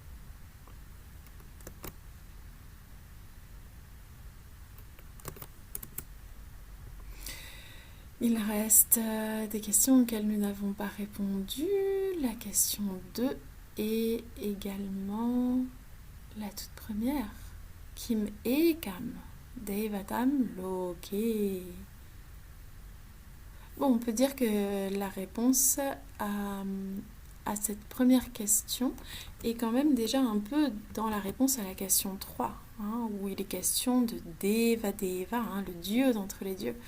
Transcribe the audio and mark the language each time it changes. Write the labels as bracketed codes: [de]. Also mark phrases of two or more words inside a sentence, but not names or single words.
[fr] Il reste des questions auxquelles nous n'avons pas répondu. La question 2 et également la toute première. [sa] किम् एकं देवतम् लोके. [fr] Bon, on peut dire que la réponse à cette première question est quand même déjà un peu dans la réponse à la question 3, où il est question de [sa] देव देव, [fr] le dieu d'entre les dieux.